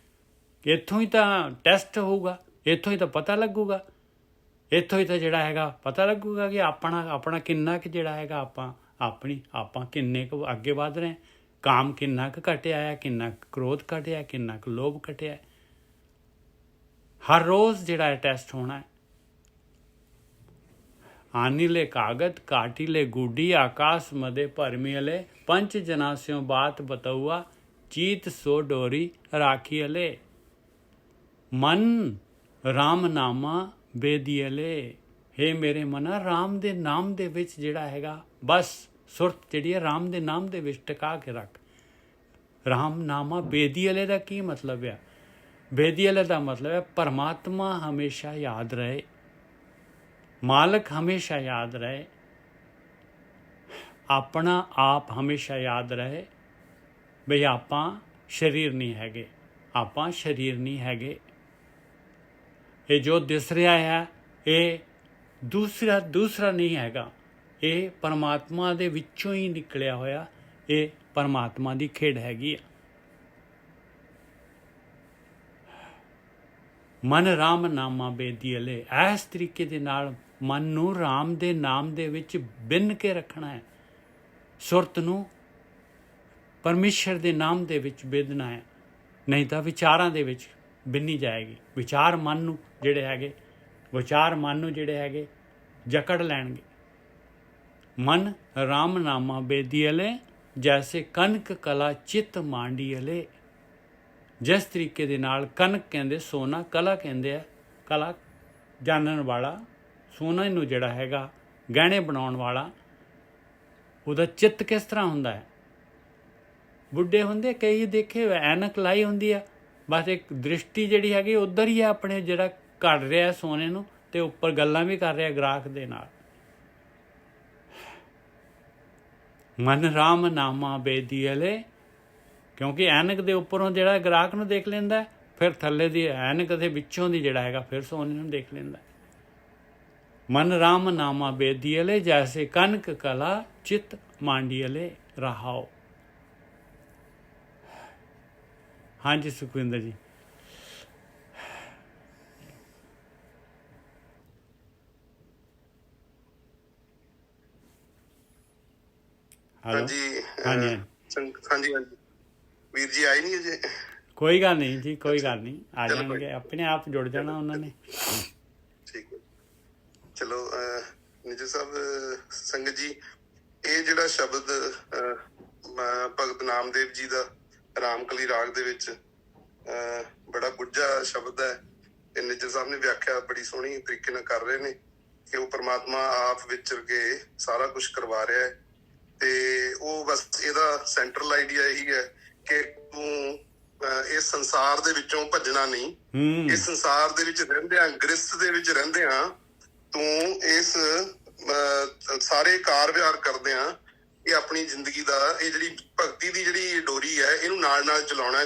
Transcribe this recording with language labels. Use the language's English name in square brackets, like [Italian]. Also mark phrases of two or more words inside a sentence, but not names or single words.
[Punjabi] ਇੱਥੋਂ ਹੀ ਤਾਂ ਟੈਸਟ ਹੋਊਗਾ, ਇੱਥੋਂ ਹੀ ਤਾਂ ਪਤਾ ਲੱਗੂਗਾ ਇੱਥੋਂ ਹੀ ਤਾਂ ਜਿਹੜਾ ਹੈਗਾ ਪਤਾ ਲੱਗੂਗਾ ਕਿ ਆਪਣਾ ਕਿੰਨਾ ਕੁ ਜਿਹੜਾ ਹੈਗਾ ਆਪਾਂ ਕਿੰਨੇ ਕੁ ਅੱਗੇ ਵਧ ਰਹੇ, ਕਾਮ ਕਿੰਨਾ ਕੁ ਘਟਿਆ ਹੈ, ਕਿੰਨਾ ਕੁ ਕ੍ਰੋਧ ਘਟਿਆ, ਕਿੰਨਾ ਕੁ ਲੋਭ ਘਟਿਆ। ਹਰ ਰੋਜ਼ ਜਿਹੜਾ ਹੈ ਟੈਸਟ ਹੋਣਾ ਹੈ। ਆਨਿਲੇ ਕਾਗਦ ਕਾਟਿਲੇ ਗੁਡੀ ਆਕਾਸ਼ ਮਦੇ ਪਰਮਿਅਲੇ ਪੰਚ ਜਨਾਸਯੋਂ ਬਾਤ ਬਤੌਆ ਚੀਤ ਸੋ ਡੋਰੀ ਰਾਖਿਅਲੇ ਮਨ ਰਾਮ ਨਾਮਾ ਬੇਦਿਅਲੇ। ਹੇ ਮੇਰੇ ਮਨਾ ਰਾਮ ਦੇ ਨਾਮ ਦੇ ਵਿਚ ਜਿਹੜਾ ਹੈਗਾ ਬਸ ਸੁਰਤ ਜਿਹੜੀ ਹੈ ਰਾਮ ਦੇ ਨਾਮ ਦੇ ਵਿਚ ਟਿਕਾ ਕੇ ਰੱਖ। ਰਾਮ ਨਾਮਾ ਬੇਦਿਅਲੇ ਦਾ ਕੀ ਮਤਲਬ ਹੈ? ਬੇਦਿਅਲੇ ਦਾ ਮਤਲਬ ਹੈ ਪਰਮਾਤਮਾ ਹਮੇਸ਼ਾ ਯਾਦ ਰਹੇ, ਮਾਲਕ ਹਮੇਸ਼ਾ ਯਾਦ ਰਹੇ, ਅਪਣਾ ਆਪ ਹਮੇਸ਼ਾ ਯਾਦ ਰਹੇ ਬਈ ਆਪਾਂ ਸ਼ਰੀਰ ਨਹੀਂ ਹੈਗੇ, ਆਪਾਂ ਸ਼ਰੀਰ ਨਹੀਂ ਹੈਗੇ। ਯੇ ਜੋ ਦਿਸ ਰਹਾ ਹੈ ਯੇ ਦੂਸਰਾ ਨਹੀਂ ਹੈਗਾ, ਯੇ ਪਰਮਾਤਮਾ ਦੇ ਵਿਚੋਂ ਹੀ ਨਿਕਲਿਆ ਹੋਇਆ, ਯੇ ਪਰਮਾਤਮਾ ਦੀ ਖੇਡ ਹੈਗੀ। ਮਨ ਰਾਮ ਨਾਮਾ ਬੇਦਿਅਲੇ, ਇਸ ਤਰੀਕੇ ਦੇ ਨਾਲ ਮਨ ਨੂੰ ਰਾਮ ਦੇ ਨਾਮ ਦੇ ਵਿਚ ਬਿਨ ਕੇ ਰਖਨਾ ਹੈ, ਸੁਰਤ ਨੂੰ ਪਰਮੇਸ਼ਵਰ ਦੇ ਨਾਮ ਦੇ ਵਿਚ ਬਿਧਨਾ ਹੈ, ਨਹੀਂ ਤੋ ਵਿਚਾਰਾਂ ਦੇ ਵਿਚ ਬਿੰਨੀ ਜਾਏਗੀ। ਵਿਚਾਰ ਮਨ ਨੂੰ ਜਿਹੜੇ ਹੈਗੇ ਜਕੜ ਲੈਣਗੇ। ਮਨ ਰਾਮ ਨਾਮਾ ਬੇਦਿਅਲੇ ਜੈਸੇ ਕਨਕ ਕਲਾ ਚਿਤ ਮਾਂਡਿਅਲੇ। ਜਿਸ ਤਰੀਕੇ ਦੇ ਨਾਲ ਕਨਕ ਕਹਿੰਦੇ ਸੋਨਾ, ਕਲਾ ਕਹਿੰਦੇ ਆ ਕਲਾ ਜਾਨਣ ਵਾਲਾ, ਸੋਨਾ ਨੂੰ ਜਿਹੜਾ ਹੈਗਾ ਗਹਿਣੇ ਬਣਾਉਣ ਵਾਲਾ, ਉਹਦਾ ਚਿੱਤ ਕਿਸ ਤਰ੍ਹਾਂ ਹੁੰਦਾ ਹੈ? ਬੁੱਢੇ ਹੁੰਦੇ ਕਈ ਦੇਖੇ ਐਨਕ ਲਾਈ ਹੁੰਦੀ ਹੈ, ਬਸ ਇਕ ਦ੍ਰਿਸ਼ਟੀ ਜਿਹੜੀ ਹੈਗੀ ਉਧਰ ਹੀ ਹੈ, ਅਪਣੇ ਜਿਹੜਾ ਕੱਢ ਰਹਾ ਹੈ ਸੋਨੇ ਨੂੰ ਤੇ ਉਪਰ ਗੱਲਾਂ ਭੀ ਕਰ ਰਹਾ ਹੈ ਗ੍ਰਾਹਕ ਦੇ ਨਾਲ। ਮਨ ਰਾਮ ਨਾਮਾ ਬੇਦਿਅਲੇ, ਕਿਉਂਕਿ ਐਨਕ ਦੇ ਉਪਰੋਂ ਜਿਹੜਾ ਗ੍ਰਾਹਕ ਨੂੰ ਦੇਖ ਲੈਂਦਾ ਹੈ, ਫਿਰ ਥੱਲੇ ਦੀ ਐਨਕ ਦੇ ਵਿਚੋਂ ਦੀ ਜਿਹੜਾ ਹੈਗਾ ਫਿਰ ਸੋਨੇ ਨੂੰ ਦੇਖ ਲੈਂਦਾ ਹੈ। ਮਨ ਰਾਮ ਨਾਮਾ ਬੇਦਿਅਲੇ ਜੈਸੇ ਕਨਕ ਕਲਾ ਚਿਤ ਮਾਂਡਿਅਲੇ ਰਹਾਓ। ਹਾਂ ਜੀ ਸੁਖਵਿੰਦਰ ਜੀ। ਹਾਂ ਜੀ ਹਾਂ ਜੀ ਹਾਂ ਜੀ ਵੀਰ ਜੀ ਆਏ ਨਹੀਂ ਅਜੇ? ਕੋਈ ਗੱਲ ਨਹੀਂ ਜੀ, ਕੋਈ ਗੱਲ ਨਹੀਂ, ਆ ਜਾਣਗੇ, ਅਪਣੇ ਆਪ ਜੁੜ ਜਾਣਾ ਉਨ੍ਹਾਂ ਨੇ। ਠੀਕ ਹੈ, ਚਲੋ ਨਿਜਰ ਸਾਹਬ ਸੰਗਤ ਜੀ, ਯੇ ਜਿਹੜਾ ਸ਼ਬਦ ਭਗਤ ਨਾਮਦੇਵ ਜੀ ਦਾ ਰਾਮਕਲੀ ਰਾਗ ਦੇ ਵਿਚ ਬੜਾ ਗੁੱਝਾ ਸ਼ਬਦ ਹੈ। ਤੇ ਨਿਜਰ ਸਾਹਬ ਨੇ ਵਿਆਖਿਆ ਬੜੀ ਸੋਹਣੀ ਤਰੀਕੇ ਨਾਲ ਕਰ ਰਹੇ ਨੇ ਕਿ ਵੋ ਪਰਮਾਤਮਾ ਆਪ ਵਿਚਰ ਕੇ ਸਾਰਾ ਕੁਛ ਕਰਵਾ ਰਹਾ ਹੈ। ਤੇ ਵੋ ਬਸ ਇਹਦਾ [English] central idea [Punjabi] ਇਹੀ ਹੈ ਕਿ ਤੂੰ ਇਸ ਸੰਸਾਰ ਦੇ ਵਿੱਚੋਂ ਭੱਜਣਾ ਨਹੀਂ। ਇਸ ਸੰਸਾਰ ਦੇ ਵਿੱਚ ਰਹਿੰਦਿਆਂ, ਗ੍ਰਸਥ ਦੇ ਵਿੱਚ ਰਹਿੰਦਿਆਂ ਤੂੰ ਇਸ ਸਾਰੇ ਕਾਰ ਵਿਹਾਰ ਕਰਦਿਆਂ ਇਹ ਆਪਣੀ ਜ਼ਿੰਦਗੀ ਦਾ ਇਹ ਜਿਹੜੀ ਭਗਤੀ ਦੀ ਜਿਹੜੀ ਡੋਰੀ ਹੈ ਇਹਨੂੰ ਨਾਲ ਨਾਲ ਚਲਾਉਣਾ।